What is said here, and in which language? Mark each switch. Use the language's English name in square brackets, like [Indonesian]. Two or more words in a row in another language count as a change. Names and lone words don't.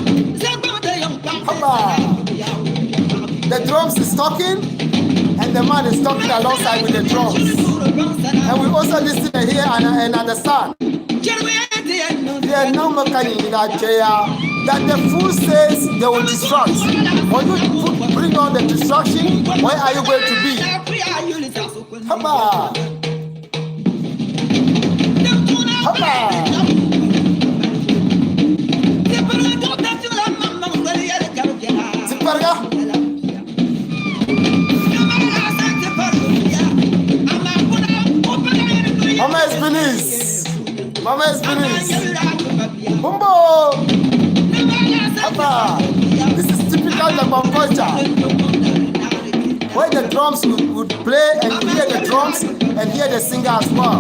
[English] The drums is talking, and the man is talking alongside with the drums. And we also listen here and understand. That the fool says they will destruct. When you bring on the destruction, where are you going to be? Haba! Haba! Tiparga! Mama is Benin. Mama is Benin. Bumbo! Haba! This is typical Japan culture. Where the drums would play and hear the drums and hear the singer as well.